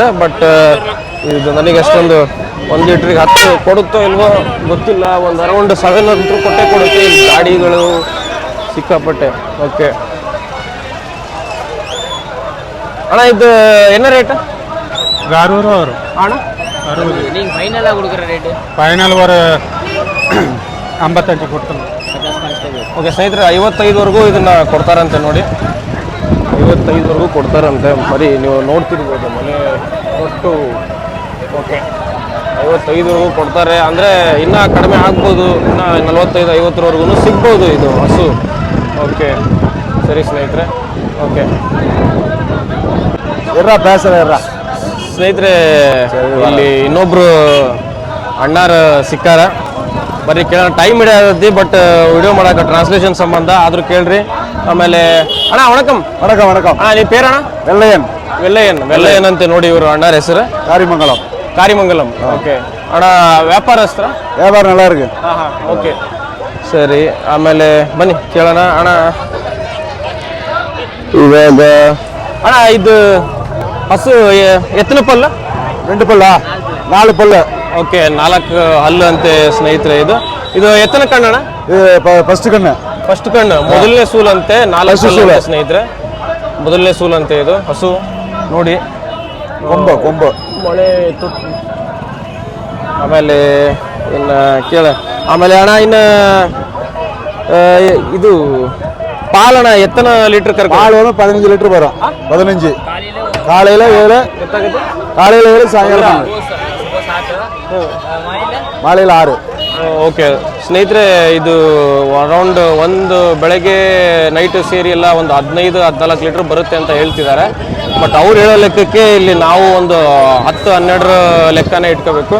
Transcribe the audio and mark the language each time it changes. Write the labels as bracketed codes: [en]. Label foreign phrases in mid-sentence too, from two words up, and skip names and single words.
[kn] ಬಟ್ ಇದು ನನಗೆ ಅಷ್ಟೊಂದು 1 ಲೀಟ್ರಿಗೆ 10 ಕೊಡುತ್ತೋ ಇಲ್ವೋ ಗೊತ್ತಿಲ್ಲ. ಒಂದು ಅರೌಂಡ್ 7 ಅಂತೂ ಕೊಟ್ಟೆ ಕೊಡುತ್ತೆ. ಇಲ್ಲಿ ಗಾಡಿಗಳು ಸಿಕ್ಕಾಪಟ್ಟೆ. ಓಕೆ ಅಣ್ಣ ಇದು ಏನ ರೇಟ್ [ta] 60 வரும் [kn] ಅಣ್ಣ 60 [ta] நீங்கள் ஃபைனலாக கொடுக்குற ரேட்டு [kn] ಫೈನಲ್ ವರ 55 ಕೊಡ್ತಾನೆ. ಓಕೆ ಸ್ನೇಹಿತರೆ 55ವರೆಗೂ ಇದನ್ನ ಕೊಡ್ತಾರಂತೆ ನೋಡಿ. 55ವರೆಗೂ ಕೊಡ್ತಾರಂತೆ. ಬರೀ ನೀವು ನೋಡ್ತಿರ್ಬೋದು ಮನೆ ಒಟ್ಟು. ಓಕೆ 55ವರೆಗೂ ಕೊಡ್ತಾರೆ ಅಂದರೆ ಇನ್ನೂ ಕಡಿಮೆ ಆಗ್ಬೋದು. ಇನ್ನೂ 45-50ವರೆಗೂ ಸಿಗ್ಬೋದು ಇದು ಹಸು. ಓಕೆ ಸರಿ ಸ್ನೇಹಿತರೆ. ಓಕೆ ಸ್ನೇಹಿತರೆ ಇಲ್ಲಿ ಇನ್ನೊಬ್ರು ಅಣ್ಣಾರ ಸಿಕ್ಕಾರ. ಬರೀ ಕೇಳೋಣ ಟೈಮ್ ಹಿಡಿಯತಿ. [en] But video [kn] ಮಾಡೋಕೆ ಟ್ರಾನ್ಸ್ಲೇಷನ್ ಸಂಬಂಧ ಆದರೂ ಕೇಳ್ರಿ. ಆಮೇಲೆ ಅಣ್ಣ ವಣಕಂ [ta] வணக்கம் வணக்கம். [kn] ಅಣ್ಣ ನಿಮ್ಮ பேரಣ್ಣ வெள்ளையன் ವೆಲ್ಲಯ್ಯನ್ ಅಂತೆ ನೋಡಿ ಇವರು ಅಣ್ಣಾರ ಹೆಸರು காரிமங்கலம். ಕಾರಿಮಂಗಲಂ. ಓಕೆ ಅಣ್ಣ ವ್ಯಾಪಾರಸ್ತ್ರ? [ta] வியாபாரம் நல்லா இருக்கு. [kn] ಹಾಂ ಹಾಂ ಓಕೆ ಸರಿ. ಆಮೇಲೆ ಬನ್ನಿ ಕೇಳೋಣ. ಅಣ್ಣ ಇವಾಗ ಅಣ್ಣ ಇದು ಹಸು ಎತ್ತನ ಪಲ್ಲ? [ta] 2 பல்லா 4 பல்லு. [kn] ಓಕೆ 4 ಹಲ್ಲು ಅಂತೆ ಸ್ನೇಹಿತರೆ. ಇದು ಎತ್ತನ ಕಣ್ಣಣ್ಣ? [ta] இது ஃபர்ஸ்ட் கண்ணு. [kn] ಫಸ್ಟ್ ಕಣ್ಣು ಮೊದಲನೇ ಸೂಲ್ ಅಂತೆ. 4 ಸೂಲ್ ಸ್ನೇಹಿತರೆ, ಮೊದಲನೇ ಸೂಲ್ ಅಂತೆ ಇದು ಹಸು ನೋಡಿ. ಕೊಂಬು ಮೊಳೆ ತುತ್ತು. ಆಮೇಲೆ ಇನ್ನು ಕೇಳ. ಆಮೇಲೆ ಅಣ್ಣ ಇನ್ನು ಇದು [ta] பாலண்ணா எத்தனை லிட்டர் கறக்கும்? பால் வந்து 15 லிட்டர் வரும். 15 காலையில 7, காலையில 7, சாயங்காலம் ಮಾಲೆಲ್ಲ 6. [kn] ಓಕೆ ಸ್ನೇಹಿತರೆ ಇದು ಅರೌಂಡ್ ಒಂದು ಬೆಳಗ್ಗೆ ನೈಟ್ ಸೇರಿ ಎಲ್ಲ ಒಂದು 15-14 ಲೀಟರ್ ಬರುತ್ತೆ ಅಂತ ಹೇಳ್ತಿದ್ದಾರೆ. ಬಟ್ ಅವ್ರು ಹೇಳೋ ಲೆಕ್ಕಕ್ಕೆ ಇಲ್ಲಿ ನಾವು ಒಂದು 10-12 ಲೆಕ್ಕನೇ ಇಟ್ಕೋಬೇಕು.